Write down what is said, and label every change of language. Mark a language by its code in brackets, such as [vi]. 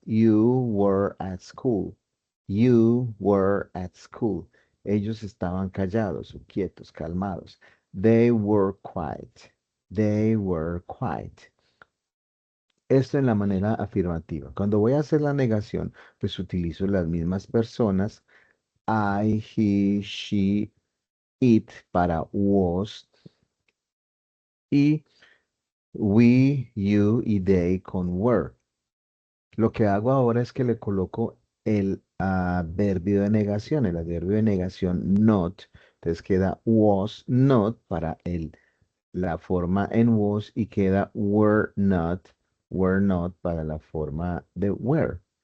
[en] You were at school. You were at school. [es] Ellos estaban callados, o quietos, calmados. They were quiet. [en] They were quiet. [es] Esto en la manera afirmativa. Cuando voy a hacer la negación, pues utilizo las mismas personas. [en] I, he, she, it para was y we, you y they con were. [es] Lo que hago ahora es que le coloco el adverbio de negación, el adverbio de negación not. Entonces queda was not para la forma en was y queda were not para la forma de were.